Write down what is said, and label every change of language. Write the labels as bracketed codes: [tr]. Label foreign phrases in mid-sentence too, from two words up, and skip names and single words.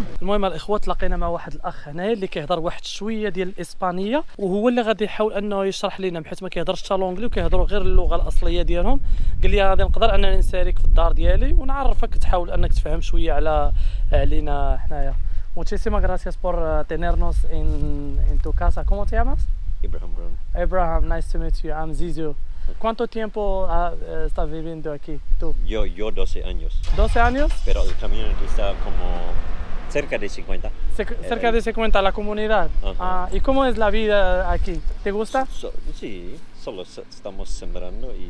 [ar] المهم الاخوه تلاقينا مع واحد الاخ هنايا اللي كيهضر واحد شويه ديال الاسبانيه وهو اللي غادي يحاول انه يشرح لنا حيت ما كيهضرش حتى لونجلي وكيهضروا غير اللغه الاصليه ديالهم. قال لي غادي نقدر انني نساليك في الدار ديالي ونعرفك تحاول انك تفهم شويه علينا حنايا. [es] Muchísimas gracias por tenernos en tu casa. ¿Cómo te llamas? Abraham Brown. [en] Abraham, nice to meet you. I'm Zizou. [es] ¿Cuánto tiempo estás viviendo aquí tú? Yo 12 años. 12 años? Pero el community está como cerca de 50. Cerca de 50 la comunidad. ¿Y cómo es la vida aquí? ¿Te gusta? Sí, solo estamos sembrando y